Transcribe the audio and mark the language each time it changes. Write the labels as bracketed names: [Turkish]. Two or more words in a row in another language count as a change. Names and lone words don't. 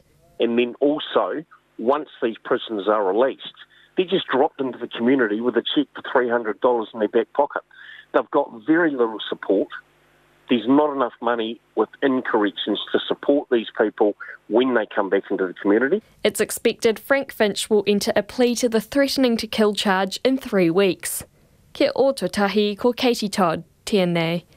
[English] And then also, once these prisoners are released, they're just dropped into the community with a cheque for $300 in their back pocket. They've got very little support. There's not enough money within corrections to support these people when they come back into the community. It's expected Frank Finch will enter a plea to the threatening to kill charge in 3 weeks. [Māori] Kia o te tahi ko Katie Todd, tēnei.